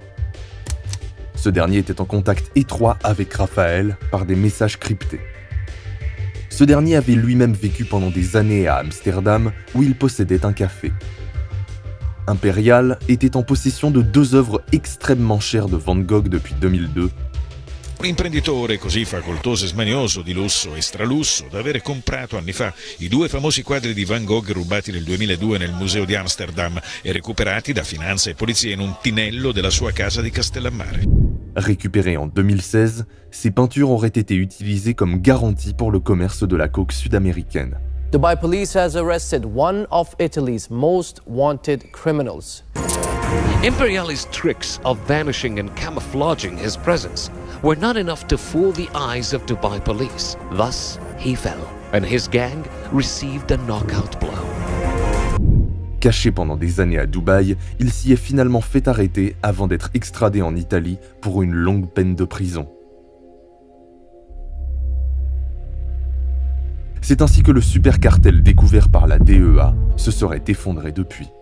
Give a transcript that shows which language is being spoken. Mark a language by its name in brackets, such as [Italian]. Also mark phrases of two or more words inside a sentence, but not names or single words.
[French] Ce dernier était en contact étroit avec Rafael par des messages cryptés. Ce dernier avait lui-même vécu pendant des années à Amsterdam, où il possédait un café. Imperial était en possession de 2 œuvres extrêmement chères de Van Gogh depuis 2002. [Italian] Un imprenditore così facoltoso e smanioso, di lusso e stralusso, da avere comprato anni fa i 2 famosi quadri di Van Gogh rubati nel 2002 nel museo di Amsterdam e recuperati da finanza e polizia in un tinello della sua casa di Castellammare. [French] Récupérées en 2016, ces peintures auraient été utilisées comme garantie pour le commerce de la coke sud-américaine. [English] Dubai police has arrested one of Italy's most wanted criminals. Imperiali's tricks of vanishing and camouflaging his presence were not enough to fool the eyes of Dubai police. Thus, he fell, and his gang received a knockout blow. [French] Caché pendant des années à Dubaï, il s'y est finalement fait arrêter avant d'être extradé en Italie pour une longue peine de prison. C'est ainsi que le supercartel découvert par la DEA se serait effondré depuis.